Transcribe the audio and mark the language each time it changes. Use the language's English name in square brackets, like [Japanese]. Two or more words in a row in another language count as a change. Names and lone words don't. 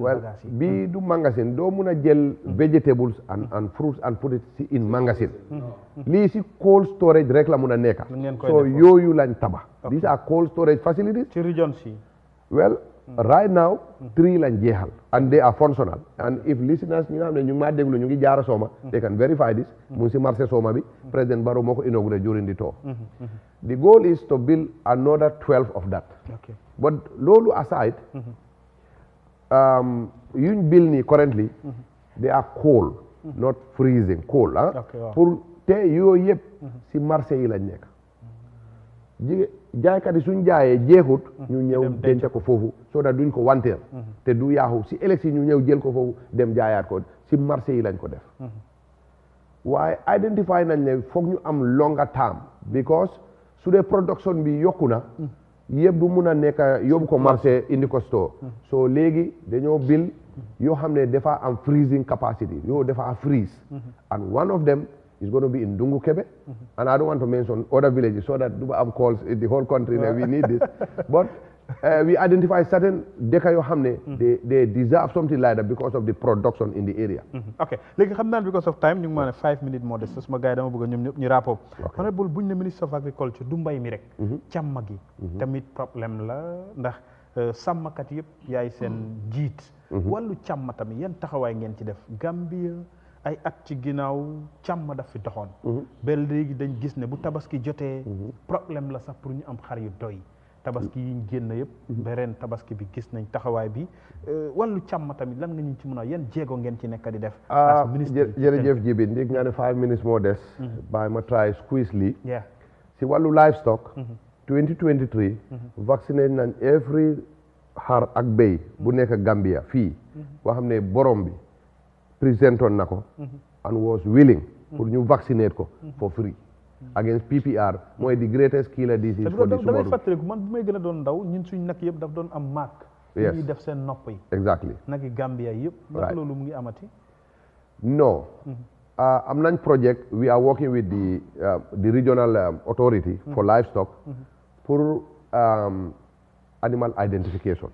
[English] well [Wolof] bagages yi. bii du magasin doo mun a jël [English] vegetables and fruits and put it in magasin. [Wolof] lii si cold storage rek la mun a nekka. so yooyu lañ tabax. [English] these are cold storage facilities. [Wolof] ci region si. [English] well right now [Wolof] 3 lañ jeexal [English] and they are functional and if listeners [Wolof] ñi nga xam ne ñu ngi maa déglu ñu ngi jaara Soma [English] they can verify this [Wolof] mu ngi si marché Soma bi President Barrow moo ko inauguré [English] during the tour. The goal is to build another 12 of that. Okay. [Wolof] But loolu aside yuñ build nii [English] currently they are cold not freezing cold [Wolof] pour te yooyu yëpp si marché yi lañ nekk jaaykat yi suñ jaayee jeexut ñu ñëw denc ko foofu [English] so that [Wolof] duñ ko wanteer te du yaaxu si élection ñu ñëw jël ko foofu dem jaayaat ko si marché yi lañ ko def waaye identify nañ ne foog ñu am [English] longer term because [Wolof] su dee production bi yokku na yëpp du mun a nekk yóbbu ko marché indi ko store [English] so [Wolof] léegi dañoo build yoo xam ne dafa am [English] freezing capacity yoo dafa am freeze and one of them is going to be in Dungu Kebe and I don't want to mention other villages so that [Wolof] do am [English] calls in the whole country that we need this but we identify certain dëkk [Wolof] yoo xam ne [English] they deserve something like that because of the production in the area. [Wolof] ok léegi xam naa [English] because of time [Wolof] ñu ngi maa ne 5 minutes moo des suma gars yi dama bëgg ñoom ñëpp ñu rapport honorable buñ ne ministre of agriculture du mbay mi rek càmm gi tamit problème la ndax sàmmkat yëpp yaay seen jiit wàllu càmm tamit yan taxawaay ngeen ci def Gambia ay at ci ginnaaw càmm daf fi doxoon ba léegi dañ gis ne bu tabaski jotee problème la sax pour ñu am xar yu doy tabaski yi ñu génn yëpp ba ren tabaski bi gis nañ taxawaay bi wàllu càmm tamit lan nga ñu ci mën a yan jéego ngeen ci nekk di def jërëjëf Jibi ndig nga ne 5 minutes more des bàyyi ma [English] try squeeze [Wolof] lii si wàllu livestock 2023 vacciné nañ every xar ak béy bu nekk Gambia fii boo xam ne borom bi présentoon na ko [English] and was willing [Wolof] pour ñu vacciner ko [English] for free against PPR [Wolof] mooy [English] the greatest killer disease for the [Wolof] damay fàttaliku man bu may gën a doon ndaw ñun suñ nag yëpp daf doon am maak ñuy def seen nopp yi [English] exactly [Wolof] nag yi Gambia yëpp ndax loolu mu ngi amati no am nañ [English] project we are working with the regional authority for livestock pour animal identification